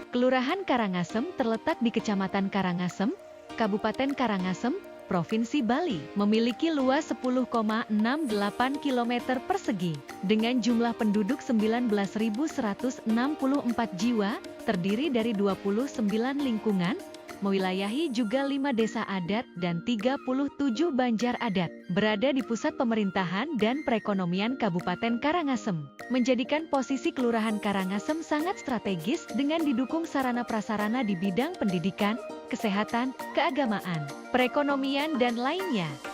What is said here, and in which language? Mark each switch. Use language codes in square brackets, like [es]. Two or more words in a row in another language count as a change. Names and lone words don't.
[id] Kelurahan Karangasem terletak di Kecamatan Karangasem, Kabupaten Karangasem, Provinsi Bali, memiliki luas 10,68 km persegi, dengan jumlah penduduk 19.164 jiwa, terdiri dari 29 lingkungan, mewilayahi juga 5 desa adat dan 37 banjar adat, berada di pusat pemerintahan dan perekonomian Kabupaten Karangasem, menjadikan posisi Kelurahan Karangasem sangat strategis dengan didukung sarana prasarana di bidang pendidikan, kesehatan, keagamaan, perekonomian dan lainnya.